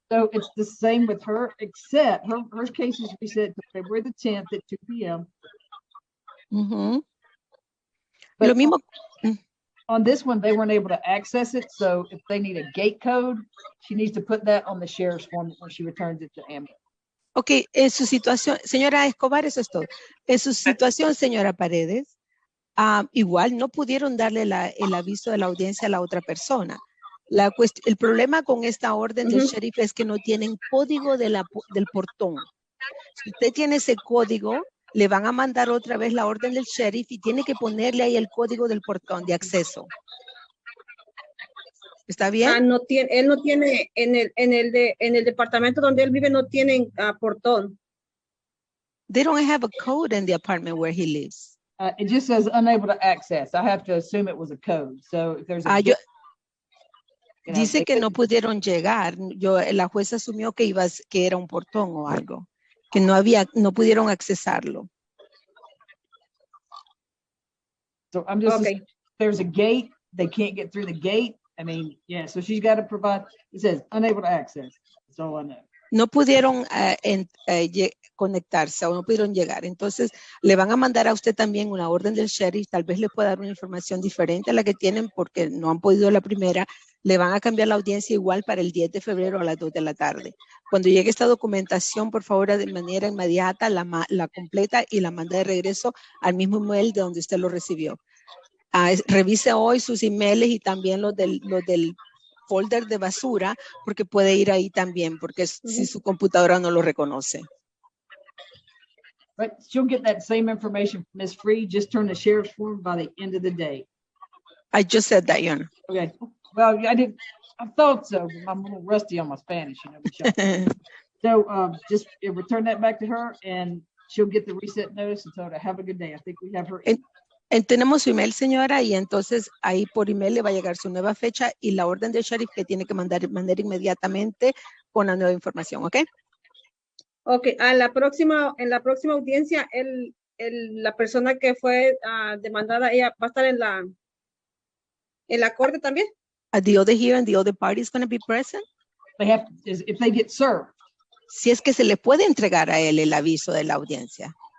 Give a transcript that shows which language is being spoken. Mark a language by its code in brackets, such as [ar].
[en] So it's the same with her, except her case is reset to February the 10th at 2 p.m. Mm-hmm. But [es] Lo mismo. [en] On this one, they weren't able to access it. So if they need a gate code, she needs to put that on the sheriff's form when she returns it to ambulance. [es] Ok, en su situación, señora Escobar, eso es todo. En su situación, señora Paredes, igual no pudieron darle el aviso de la audiencia a la otra persona. El problema con esta orden del sheriff es que no tienen código del portón. Si usted tiene ese código, le van a mandar otra vez la orden del sheriff y tiene que ponerle ahí el código del portón de acceso. ¿Está bien? No tiene, él no tiene, en el departamento donde él vive no tienen portón. [en] They don't have a code in the apartment where he lives. It just says unable to access. I have to assume it was a code. So if there's a [es] dice que no pudieron llegar. La jueza asumió que era un portón o algo, que no pudieron accesarlo. [en] So I'm just there's a gate. They can't get through the gate. I mean, yeah. So she's got to provide. It says unable to access. That's all I know. [es] No pudieron conectarse o no pudieron llegar. Entonces, le van a mandar a usted también una orden del sheriff, tal vez le pueda dar una información diferente a la que tienen porque no han podido la primera. Le van a cambiar la audiencia igual para el 10 de febrero a las 2 de la tarde. Cuando llegue esta documentación, por favor, de manera inmediata, la completa y la manda de regreso al mismo email de donde usted lo recibió. Revise hoy sus emails y también los del folder de basura, porque puede ir ahí también, porque si su computadora no lo reconoce. [en] But she'll get that same information from Ms. Free. Just turn the sheriff's form by the end of the day. I just said that, Your Honor. Okay. Well, I thought so, but I'm a little rusty on my Spanish, you know. Michelle. So just return that back to her and she'll get the reset notice and tell her to have a good day. I think we have her. [es] Tenemos su email, señora, y entonces ahí por email le va a llegar su nueva fecha y la orden del sheriff que tiene que mandar inmediatamente con la nueva información, ¿ok? Ok, en la próxima audiencia, la persona que fue demandada, ella va a estar en la corte también. [en] The other hearing, the other party is going to be present. They have, if they get served. [es] Si es que se le puede entregar a él el aviso de la audiencia.